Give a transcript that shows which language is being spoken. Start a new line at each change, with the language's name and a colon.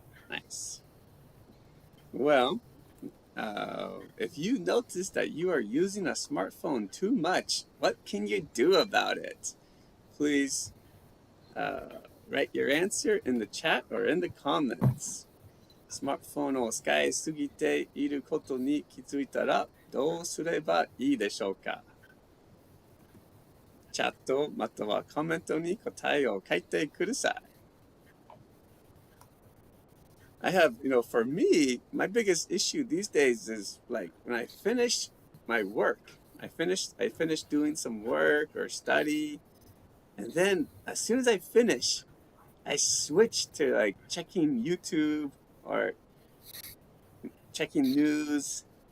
English: Nice. Well, if you notice that you are using a smartphone too much, what can you do about it? Please write your answer in the chat or in the comments.
Japanese: スマートフォンを使いすぎていることに気づいたらどうすればいいでしょうか? チャットまたはコメントに答えを書いてください.
English: I have, for me, my biggest issue these days is like when I finish my work, I finish doing some work or study, and then as soon as I finish, I switch to like checking YouTube or checking news.